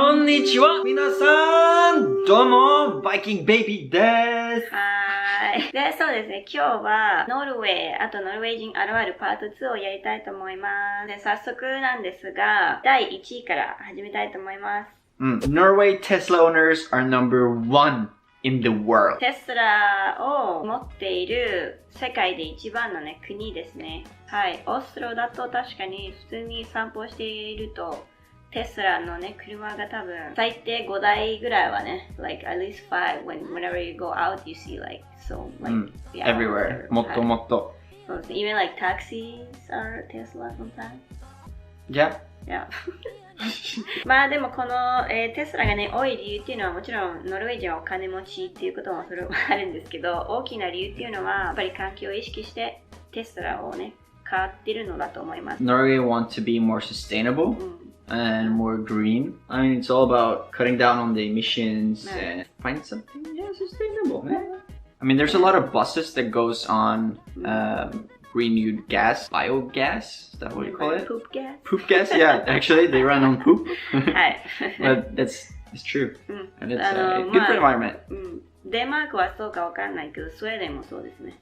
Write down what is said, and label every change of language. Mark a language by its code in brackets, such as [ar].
[ja] んにちは皆さんどうもバイキングベイビーですはい。で、そうですね。今日はノルウェー、あとノルウェー人あるあるパート2をやりたいと思います。で、早速なんですが、第1位から始めたいと思います。 [en] Norway Tesla owners are number one in the world. [ja] テスラを持っている世界で一番のね、国ですね。はい。オスロだと確かに普通に散歩していると、テスラのね、車が多分最低5台ぐらいはね、 [en] like at least 5 whenever you go out you see like so like yeah, everywhere. [ja] もっともっと。そうですね。 [en] Even like taxis are Tesla sometimes. Yeah. Yeah. [ja] まあでもこの、テスラがね多い理由っていうのはもちろんノルウェー人はお金持ちっていうこともそれもあるんですけど、大きな理由っていうのはやっぱり環境を意識してテスラをね買ってるのだと思います。 [en] Norway wants to be more sustainable.And more green. I mean, it's all about cutting down on the emissions and find something sustainable. I mean, there's a lot of buses that goes on renewed gas, biogas. Is that what you call it? Poop gas. Poop gas. Yeah, actually, they run on poop. [ja] はい。 [en] But it's true, and it's good for the environment. [ja] デンマークはそうかわかんないけど、スウェーデンもそうですね。